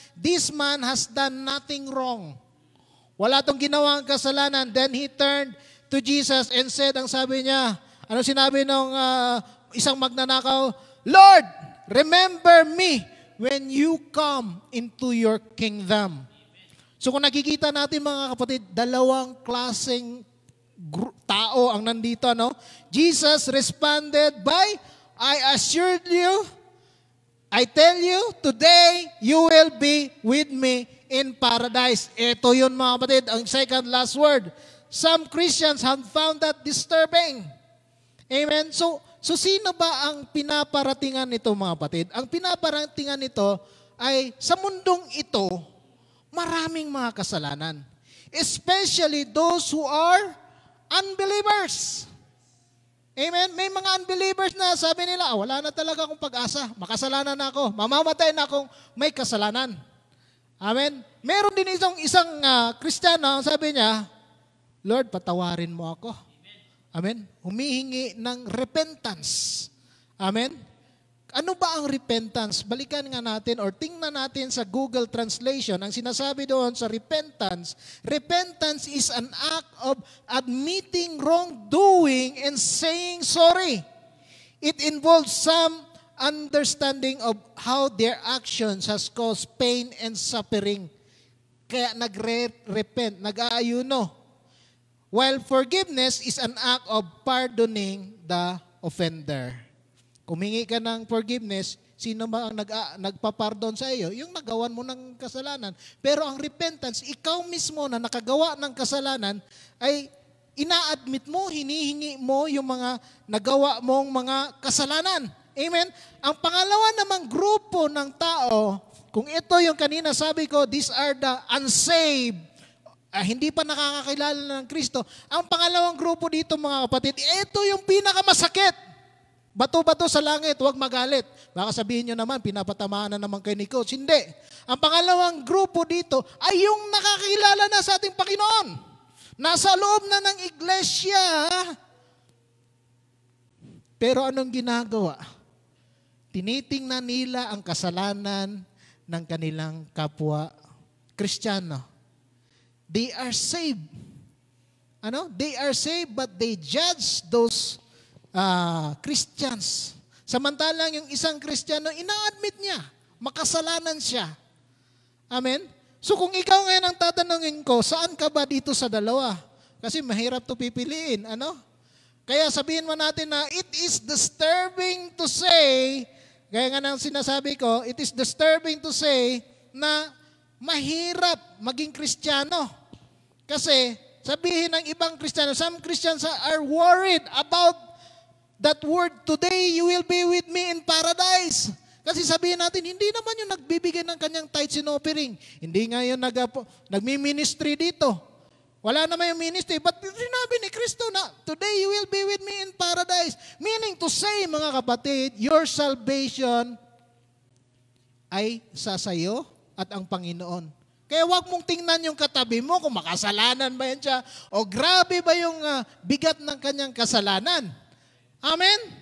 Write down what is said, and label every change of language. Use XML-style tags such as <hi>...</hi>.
<en>This man has done nothing wrong.</en> <tl>Wala tong ginawang kasalanan.</tl> <en>Then he turned to Jesus and said,</en> <tl>ang sabi niya, anong sinabi ng isang magnanakaw?</tl> <en>Lord, remember me when you come into your kingdom.</en> <tl>So kung nakikita natin mga kapatid, dalawang klaseng tao ang nandito, no?</tl> <en>Jesus responded by, I assure you, I tell you, today you will be with me in paradise.</en> <tl>Ito yun mga kapatid, ang second last word.</tl> <en>Some Christians have found that disturbing. Amen?</en> <tl>So sino ba ang pinaparatingan nito mga kapatid? Ang pinaparatingan nito ay sa mundong ito, maraming mga kasalanan.</tl> <en>Especially those who are unbelievers. Amen?</en> <tl>May mga unbelievers na sabi nila, wala na talaga akong pag-asa. Makasalanan na ako. Mamamatay na akong may kasalanan. Amen? Meron din isang Kristiyano, sabi niya, Lord, patawarin mo ako. Amen? Humihingi ng repentance. Amen? Ano ba ang repentance? Balikan nga natin or tingnan natin sa Google Translation. Ang sinasabi doon sa repentance,</tl> <en>repentance is an act of admitting wrongdoing and saying sorry. It involves some understanding of how their actions has caused pain and suffering.</en> <tl>Kaya nagre-repent, nag-aayuno.</tl> <en>While forgiveness is an act of pardoning the offender.</en> <tl>Kumingi ka ng forgiveness, sino ba ang nagpapardon sa iyo? Yung nagawan mo ng kasalanan. Pero ang repentance, ikaw mismo na nakagawa ng kasalanan, ay ina-admit mo, hinihingi mo yung mga nagawa mong mga kasalanan. Amen? Ang pangalawa namang grupo ng tao kung ito yung kanina sabi ko,</tl> <en>these are the unsaved,</en> <tl>hindi pa nakakakilala ng Kristo. Ang pangalawang grupo dito mga kapatid, ito yung pinakamasakit. Bato-bato sa langit, huwag magalit. Baka sabihin nyo naman, pinapatamaan na naman kay ni Coach. Hindi. Ang pangalawang grupo dito ay yung nakakilala na sa ating Panginoon. Nasa loob na ng iglesia. Pero anong ginagawa? Tinitingnan nila ang kasalanan ng kanilang kapwa Kristiyano.</tl> <en>They are saved. They are saved but they judge those Christians.</en> <tl>Samantalang yung isang Kristiyano, ina-admit niya, makasalanan siya. Amen? So kung ikaw ngayon ang tatanungin ko, saan ka ba dito sa dalawa? Kasi mahirap to pipiliin. Kaya sabihin mo natin na</tl> <en>it is disturbing to say,</en> <tl>gaya nga ng sinasabi ko, it is disturbing to say na mahirap maging Kristiyano. Kasi sabihin ng ibang Kristiyano,</tl> <en>some Christians are worried about that word, today you will be with me in paradise.</en> <tl>Kasi sabihin natin, hindi naman yung nagbibigay ng kanyang tithes and offering. Hindi nga yung nagmi-ministry dito. Wala naman yung ministry.</tl> <en>But</en> <tl>sinabi ni Kristo na,</tl> <en>today you will be with me in paradise. Meaning to say,</en> <tl>mga kapatid,</tl> <en>your salvation</en> <tl>ay sa sayo at ang Panginoon. Kaya wag mong tingnan yung katabi mo kung makasalanan ba yan siya o grabe ba yung bigat ng kanyang kasalanan. Amen?</tl>